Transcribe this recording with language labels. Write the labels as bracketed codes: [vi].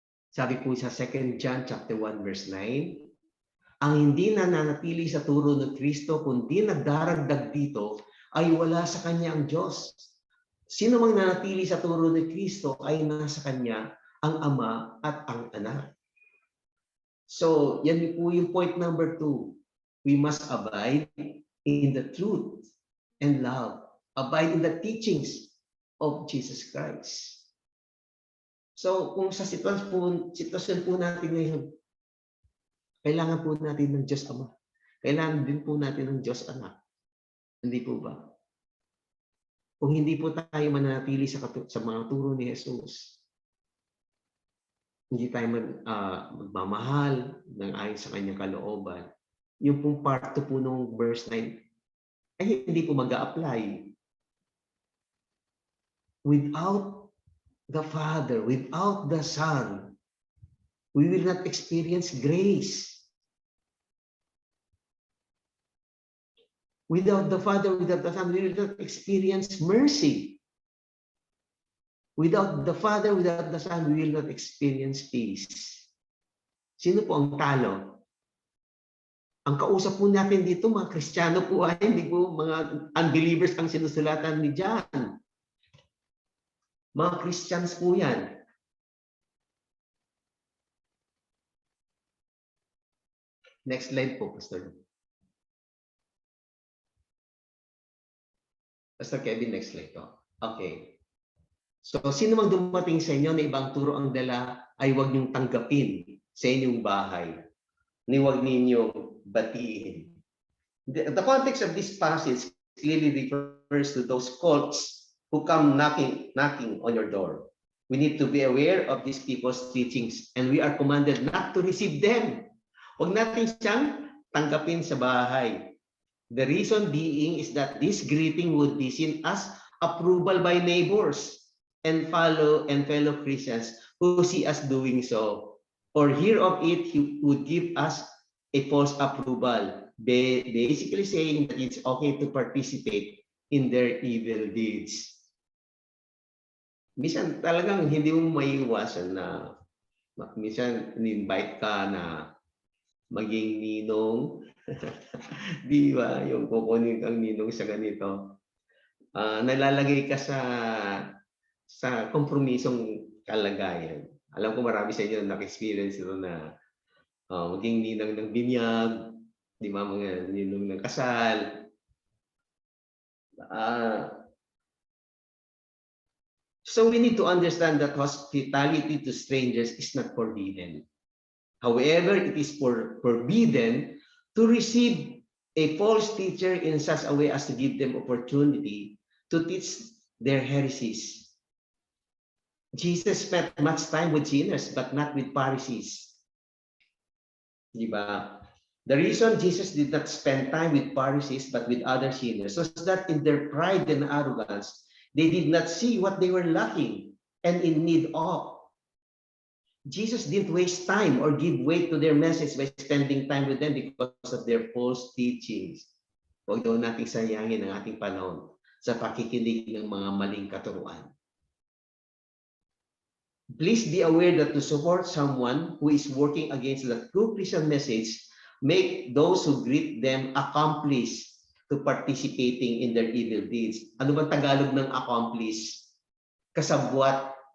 [tl] Sabi po sa 2 John chapter 1 verse 9, ang hindi nananatili sa turo ng Kristo kundi nagdaragdag dito ay wala sa kanya ang Diyos. Sino mang nanatili sa turo ng Kristo ay nasa kanya ang Ama at ang Anak. So, yan po yung point number 2. [en] We must abide in the truth and love. Abide in the teachings of Jesus Christ. [tl] So, kung sa sitwasyon po natin ngayon, kailangan po natin ng Diyos Ama. Kailangan din po natin ng Diyos Anak. Hindi po ba? Kung hindi po tayo mananatili sa mga turo ni Jesus, hindi tayo magmamahal ng ayon sa kanyang kalooban, yung pong part 2 po nung verse 9, ay hindi po mag-a-apply. [en] Without the Father, without the Son, we will not experience grace. Without the Father, without the Son, we will not experience mercy. Without the Father, without the Son, we will not experience peace. [tl] Sino po ang talo? Ang kausap po natin dito, mga Kristiyano po ay, hindi po mga unbelievers ang sinusulatan ni John. Mga Christians po yan. [en] Next slide po, Pastor. Pastor Kevin, next slide po. Okay. [tl] So, sino mang dumating sa inyo na ibang turo ang dala ay huwag niyong tanggapin sa inyong bahay. Ni huwag ninyong batiin. [en] The context of this passage clearly refers to those cults who come knocking on your door. We need to be aware of these people's teachings and we are commanded not to receive them. [tl] Huwag natin siyang tanggapin sa bahay. [en] The reason being is that this greeting would be seen as approval by neighbors and fellow Christians who see us doing so, or hear of it, he would give us a false approval, basically saying that it's okay to participate in their evil deeds. [tl] Minsan talagang hindi mo maiiwasan na minsan in-invite ka na maging ninong. Di ba? Yung kukunin kang ninong sa ganito. Nalalagay ka sa kompromisong kalagayan. Alam ko marami sa inyo na-experience ito na maging ninang ng binyag, di ba, mga ninong ng kasal. [en] So we need to understand that hospitality to strangers is not forbidden. However, it is forbidden to receive a false teacher in such a way as to give them opportunity to teach their heresies. Jesus spent much time with sinners, but not with Pharisees. [tl] Diba? [en] The reason Jesus did not spend time with Pharisees, but with other sinners, was that in their pride and arrogance, they did not see what they were lacking and in need of. Jesus didn't waste time or give weight to their message by spending time with them because of their false teachings. [tl] Huwag daw nating sayangin ang ating panahon sa pakikinig ng mga maling katuruan. [en] Please be aware that to support someone who is working against the true Christian message, make those who greet them accomplice to participating in their evil deeds. [tl] Ano bang Tagalog ng accomplice? Kasabwat.